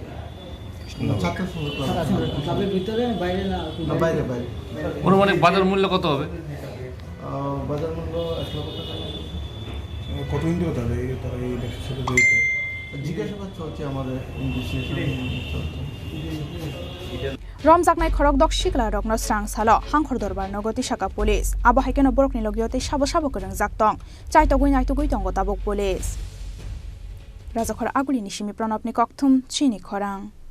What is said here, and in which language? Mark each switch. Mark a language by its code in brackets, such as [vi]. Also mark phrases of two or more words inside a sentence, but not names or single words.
[bn] ছাত্র সংঘ ক্লাবের ভিতরে বাইরে না? বাইরে। অনুমানিক বাজার মূল্য কত হবে? বাজার মূল্য 1 লক্ষ টাকা। কতদিন ধরে তারা এই ইলেকশনের সাথে জড়িত? জিজ্ঞাসাবাদ চলছে, আমাদের ইনভেস্টিগেশন চলছে। [trp] রমজাকনাই খরক দক শিকলা রকনো স্রাং সালো হাংখর দরবার নগতি শাখা পুলিশ আবহাইকেনো বরকনি লগিয়তে সাবো সাবো করং জাকতং চাইতগুই নাইতগুই দঙ্গ তাবক পুলিশ রাজাখর আগুলি নিশিমি প্রণবনি ককথুম চিনি খরাং